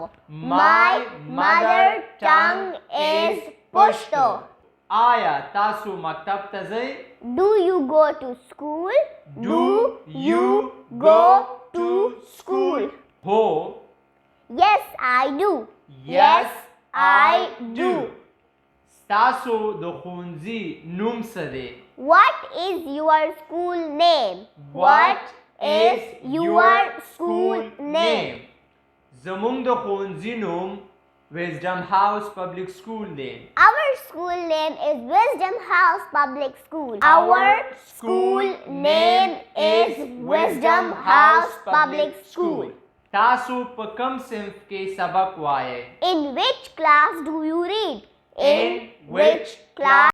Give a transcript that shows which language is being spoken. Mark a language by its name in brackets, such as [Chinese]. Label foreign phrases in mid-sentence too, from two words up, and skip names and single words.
[English] My mother tongue is Pashto. [Pashto] آیا تاسو مکتب ته ځئ؟ [English] Do you go to school? Do you go to school? هو. Yes, I do. Yes, I do. [Pashto] ستاسو د ښوونځي نوم څه دی؟ [English] What is your school name? What is your school name? [Pashto] زمونږ د ښوونځي نوم Wisdom House Public School دی. [English] Our school name is Wisdom House Public School. Our school name is Wisdom House Public School. [Pashto] تاسو په کوم صنف کې سبق وایئ؟ [English] In which class do you read? In which class